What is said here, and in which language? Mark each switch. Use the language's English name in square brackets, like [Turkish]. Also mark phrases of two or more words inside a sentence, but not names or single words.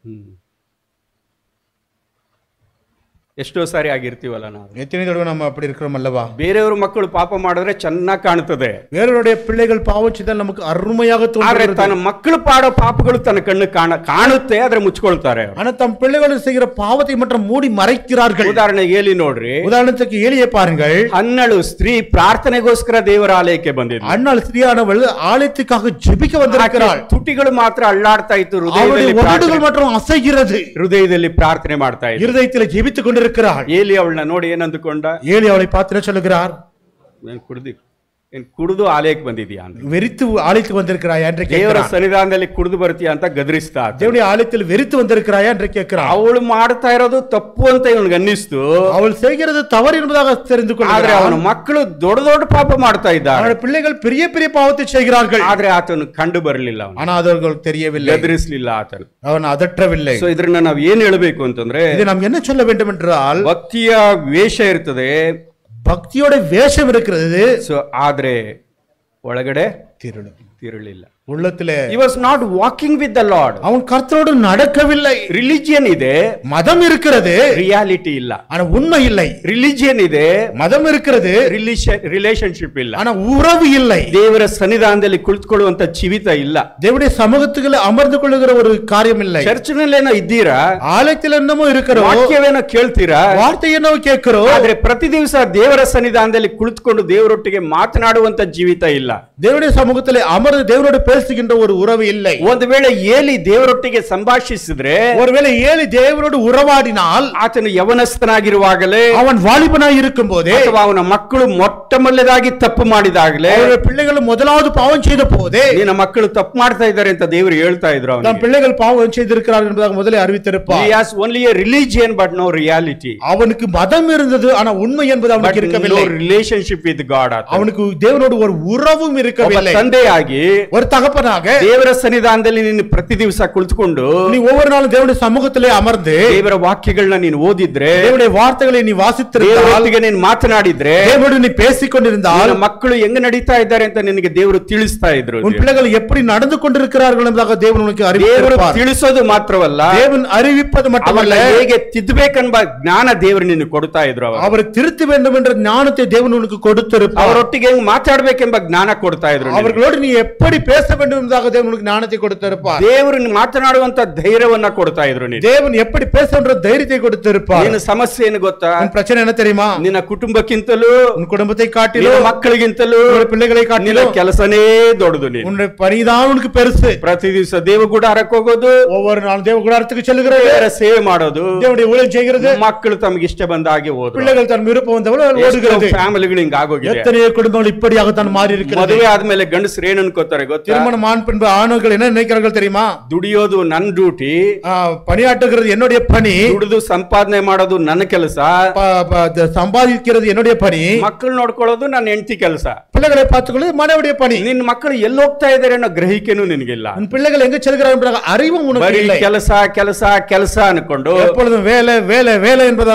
[Kannada] ಎಷ್ಟೋ ಸಾರಿ ಆಗಿರ್ತೀವಲ್ಲ ನಾವು, [Tamil] எத்தனை தடவை நம்ம அப்படி இருக்கிறோம் அல்லவா? [Kannada] ಬೇರೆಯವ್ರ ಮಕ್ಕಳು ಪಾಪ ಮಾಡಿದ್ರೆ ಚೆನ್ನಾಗಿ ಕಾಣುತ್ತದೆ, [Tamil] வேறவருடைய பிள்ளைகள் பாவம் செய்தால் நமக்கு அருமையாக [Kannada] ಆದ್ರೆ [Tamil] தோன்றுகிறது, [Kannada] ತನ್ನ ಮಕ್ಕಳು ಪಾಡೋ ಪಾಪಗಳು ತನ್ನ ಕಣ್ಣು ಕಾಣುತ್ತೆ, ಆದ್ರೆ ಮುಚ್ಕೊಳ್ತಾರೆ. [Tamil] ஆனா தம் பிள்ளைகள் செய்கிற பாவத்தை மட்டும் மூடி மறைக்கிறார்கள். [Kannada] ಉದಾಹರಣೆಗೆ ಏಲಿ ನೋಡ್ರಿ, [Tamil] உதாரணத்துக்கு ஏலியை பாருங்கள். [Kannada] ಹನ್ನಳು ಸ್ತ್ರೀ ಪ್ರಾರ್ಥನೆಗೋಸ್ಕರ ದೇವರ ಆಲಯಕ್ಕೆ ಬಂದಿದ್ದ, [Tamil] அன்னாள் ஸ்திரீயானவள் ஆலயத்துக்காக ஜெபிக்க வந்திருக்கிறாள். [Kannada] ತುಟಿಗಳು ಮಾತ್ರ ಅಳ್ಳಾಡ್ತಾ ಇತ್ತು, [Tamil] உதடுகள் மட்டும் அசைகிறது, [Kannada] ಹೃದಯದಲ್ಲಿ ಪ್ರಾರ್ಥನೆ ಮಾಡ್ತಾ ಇತ್ತು, [Tamil] இருதயத்தில் ஜெபித்துக் கொண்டிருக்கிறாள். [Kannada] ಏಲಿ ಅವಳನ್ನ ನೋಡಿ ಏನಂದುಕೊಂಡ? [Tamil] ஏலி அவளை பார்த்து சொல்லுகிறார், [Kannada] ಕುಡಿದು ಆಲಯಕ್ಕೆ ಬಂದಿದ್ಯಾ ಅಂತ, [Tamil] வெறித்து ஆலயத்துக்கு வந்திருக்கிறாயா என்று [Kannada] ದೇವರ [Tamil] கேட்கிறார். [Kannada] ಸನ್ನಿಧಾನದಲ್ಲಿ ಕುಡಿದು ಬರ್ತೀಯಾ ಅಂತ ಗದರಿಸ್ತಾ, [Tamil] தேவனுடைய ஆலயத்தில் வெறித்து வந்திருக்கிறாயா என்று கேட்கிறார். [Kannada] ಅವಳು ಮಾಡ್ತಾ ಇರೋದು ತಪ್ಪು ಅಂತ ಇವನಿಗೆ ಅನ್ನಿಸ್ತು, [Tamil] அவள் செய்கிறது தவறு என்பதாக தெரிந்து [Kannada] ಆದ್ರೆ [Tamil] கொள்கிறார். [Kannada] ಅವನ ಮಕ್ಕಳು ದೊಡ್ಡ ದೊಡ್ಡ ಪಾಪ ಮಾಡ್ತಾ ಇದ್ದಾರೆ, [Tamil] அவனுடைய பிள்ளைகள் பெரிய பெரிய பாவத்தை செய்கிறார்கள், [Kannada] ಆದ್ರೆ ಆತನು ಕಂಡು ಬರಲಿಲ್ಲ, [Tamil] ஆனா அவர்கள் தெரியவில்லை, [Kannada] ಗದರಿಸಲಿಲ್ಲ ಆತನು, [Tamil] அவன் அதற்றவில்லை. [Kannada] ಸೊ ಇದ್ರನ್ನ ನಾವು ಏನ್ ಹೇಳ್ಬೇಕು ಅಂತಂದ್ರೆ, [Tamil] இதை நாம் என்ன சொல்ல வேண்டும் என்றால், [Kannada] ಭಕ್ತಿಯ ವೇಷ ಇರ್ತದೆ, [Tamil] பக்தியோட வேஷம் இருக்கிறது, [Kannada] ಸೊ ಆದ್ರೆ ಒಳಗಡೆ ತಿರುಳಿಲ್ಲ. [Tamil] உள்ளத்திலே [English] he was not walking with the Lord, [Tamil] அவன் கர்த்தரோடு நடக்கவில்லை. [Kannada] ರಿಲಿಜಿಯನ್ ಇದೆ, [Tamil] மதம் இருக்கிறது, [Kannada] ರಿಯಾಲಿಟಿ ಇಲ್ಲ, [Tamil] ஆனா உண்மை இல்லை. [Kannada] ರಿಲಿಜಿಯನ್ ಇದೆ, [Tamil] மதம் இருக்கிறது, [Kannada] ರಿಲೇಶನ್ಶಿಪ್ ಇಲ್ಲ, [Tamil] ஆனா உறவு இல்லை. [Kannada] ದೇವರ ಸನ್ನಿಧಾನದಲ್ಲಿ ಕುಳಿತುಕೊಳ್ಳುವಂತ ಜೀವಿತ ಇಲ್ಲ, [Tamil] தேவனுடைய சமூகத்துக்குள்ள அமர்ந்து கொள்ளுகிற ஒரு காரியம் இல்லை. [Kannada] ಚರ್ಚ್ನಲ್ಲೇನೋ ಇದ್ದೀರಾ, [Tamil] ஆலயத்தில் என்னமோ இருக்கிறோம், [Kannada] ವಾಕ್ಯವೇನೋ ಕೇಳ್ತೀರಾ, [Tamil] வார்த்தை என்னவோ கேட்கிறோம், [Kannada] ಆದ್ರೆ ಪ್ರತಿ ದಿವಸ ದೇವರ ಸನ್ನಿಧಾನದಲ್ಲಿ ಕುಳಿತುಕೊಂಡು ದೇವರೊಟ್ಟಿಗೆ ಮಾತನಾಡುವಂತ ಜೀವಿತ ಇಲ್ಲ. [Tamil] தேவனுடைய சமூகத்திலே அமர்ந்து தேவனோடு பேசுகின்ற ஒரு உறவு இல்லை. [Kannada] ಒಂದು ವೇಳೆ ಏಲಿ ದೇವರೊಟ್ಟಿಗೆ ಸಂಭಾಷಿಸಿದ್ರೆ, [Tamil] ஒருவேளை ஏலி தேவனோடு உறவாடினால், [Kannada] ಆತನು ಯವನಸ್ಥನಾಗಿರುವಾಗಲೇ, [Tamil] அவன் வாலிபனாய் இருக்கும் போதே, [Kannada] ಅಥವಾ ಅವನ ಮಕ್ಕಳು ಮೊಟ್ಟ ಮೊದಲದಾಗಿ ತಪ್ಪು ಮಾಡಿದಾಗಲೇ, [Tamil] அவருடைய பிள்ளைகள் முதலாவது பாவம் செய்த போதே, [Kannada] ನಿನ್ನ ಮಕ್ಕಳು ತಪ್ಪು ಮಾಡ್ತಾ ಇದ್ದಾರೆ ಅಂತ ದೇವರು ಹೇಳ್ತಾ ಇದ್ರು. [Tamil] நம் பிள்ளைகள் பாவம் செய்திருக்கிறார்கள் என்பதாக முதலே அறிவித்திருப்பார். [English] He has only a religion but no reality. [Tamil] அவனுக்கு மதம் இருந்தது, ஆனா உண்மை என்பது அவனுக்கு இருக்கவில்லை. [English] No relationship with God. [Tamil] அவனுக்கு தேவனோடு ஒரு உறவும் இருக்கவில்லை. [Kannada] ತಂದೆಯಾಗಿ, [Tamil] ஒரு தகப்பனாக [Kannada] ದೇವರ ಸನ್ನಿಧಾನದಲ್ಲಿ ನೀನು ಪ್ರತಿ ದಿವಸ ಕುಳಿತುಕೊಂಡು [Tamil] நீ ஒவ்வொரு நாளும் தேவனுடைய சமூகத்திலே அமர்ந்து [Kannada] ದೇವರ ವಾಕ್ಯಗಳನ್ನ ನೀನು ಓದಿದ್ರೆ, [Tamil] தேவனுடைய வார்த்தைகளை நீ வாசித்திருந்தால், [Kannada] ದೇವರೊಟ್ಟಿಗೆ ನೀನು ಮಾತನಾಡಿದ್ರೆ, [Tamil] தேவனோடு நீ பேசிக்கொண்டிருந்தால், [Kannada] ಮಕ್ಕಳು ಹೆಂಗ ನಡೀತಾ ಇದ್ದಾರೆ ಅಂತ ನಿನಗೆ ದೇವರು ತಿಳಿಸ್ತಾ ಇದ್ರು. [Tamil] உன் பிள்ளைகள் எப்படி நடந்து கொண்டிருக்கிறார்கள் என்பதாக தேவன் உனக்கு அறிவிப்பார். [Kannada] ತಿಳಿಸೋದು ಮಾತ್ರವಲ್ಲ, [Tamil] தேவன் அறிவிப்பது மட்டுமல்ல, [Kannada] ಹೇಗೆ ತಿದ್ದಬೇಕೆಂಬ ಜ್ಞಾನ ದೇವರು ನಿನಗೆ ಕೊಡ್ತಾ ಇದ್ರು. [Tamil] அவரை திருத்த வேண்டும் என்ற ஞானத்தை தேவன் உனக்கு கொடுத்திருப்பார். [Kannada] ಅವರೊಟ್ಟಿಗೆ ಹೆಂಗ್ ಮಾತಾಡ್ಬೇಕೆಂಬ ಜ್ಞಾನ ಕೊಡ್ತಾ ಇದ್ರು. [Tamil] அவர்களோடு நீ எப்படி பேச வேண்டும் என்பதாக தேவன் உனக்கு ஞானத்தை கொடுத்திருப்பார். [Kannada] ದೇವರು ಮಾತನಾಡುವಂತ ಧೈರ್ಯವನ್ನ ಕೊಡ್ತಾ ಇದ್ರು. [Tamil] தேவன் எப்படி பேச என்ற தைரியத்தை கொடுத்திருப்பார். [Kannada] ನಿನ್ನ ಸಮಸ್ಯೆ ಏನು ಗೊತ್ತಾ? [Tamil] உன் பிரச்சனை என்ன தெரியுமா? [Kannada] ನಿನ್ನ ಕುಟುಂಬಕ್ಕಿಂತಲೂ, [Tamil] உன் குடும்பத்தை காட்டிலும், [Kannada] ಮಕ್ಕಳಿಗಿಂತಲೂ, [Tamil] பிள்ளைகளை [Kannada] ನಿನ್ನ [Tamil] காட்டிலும் [Kannada] ಕೆಲಸನೇ ದೊಡ್ಡದು. [Tamil] உன்னுடைய பணிதான் உனக்கு பெருசு. [Kannada] ಪ್ರತಿ ದಿವಸ ದೇವಗುಡಾರಕ್ಕೆ ಹೋಗೋದು, [Tamil] ஒவ்வொரு நாளும் தேவகுடாரத்துக்கு செல்கிறது, [Kannada] ದೇವರ ಸೇವೆ ಮಾಡೋದು, [Tamil] தேவனுடைய ஊழியம் செய்கிறது, [Kannada] ಮಕ್ಕಳು ತಮಗೆ ಇಷ್ಟ ಬಂದ ಹಾಗೆ ಓದು, [Tamil] பிள்ளைகள் தன் விருப்பம் வந்தவள ஓடுகிறது. [Kannada] ಫ್ಯಾಮಿಲಿಗಳು ಹಿಂಗ ಆಗೋಗಿದೆ. [Tamil] எத்தனையோ குடும்பங்கள் இப்படியாகத்தான் மாறி இருக்கிறது. [Kannada] ಮದುವೆ ಆದ್ಮೇಲೆ ಗಂಡಸರು ಏನು ಅನ್ಕೋತಾರೆ ಗೊತ್ತಾ? [Tamil] திருமணம் ஆண் பின்பு ஆண்கள் என்ன நினைக்கிறார்கள் தெரியுமா? [Kannada] ದುಡಿಯೋದು ನನ್ನ ಡ್ಯೂಟಿ, [Tamil] பணியாற்றுகிறது என்னுடைய பணி, [Kannada] ದುಡಿದು ಸಂಪಾದನೆ ಮಾಡೋದು ನನ್ನ ಕೆಲಸ, [Tamil] சம்பாதிக்கிறது என்னுடைய பணி, [Kannada] ಮಕ್ಕಳು ನೋಡ್ಕೊಳ್ಳೋದು ನನ್ನ ಹೆಂಡತಿ ಕೆಲಸ, [Tamil] பிள்ளைகளை பார்த்துக்கொள்வது மனைவியுடைய பணி. [Kannada] ನಿನ್ನ ಮಕ್ಕಳು ಎಲ್ಲಿ ಹೋಗ್ತಾ ಇದ್ದಾರೆ ಅನ್ನೋ ಗ್ರಹಿಕೆನೂ ನಿನಗಿಲ್ಲ. [Tamil] உன் பிள்ளைகள் எங்க செல்கிறார்கள் என்ற அறிவும் உனக்கு இல்லை. [Kannada] ಕೆಲಸ ಕೆಲಸ ಕೆಲಸ ಅನ್ಕೊಂಡು [Tamil] எப்பொழுதும் வேலை வேலை வேலை என்பதாக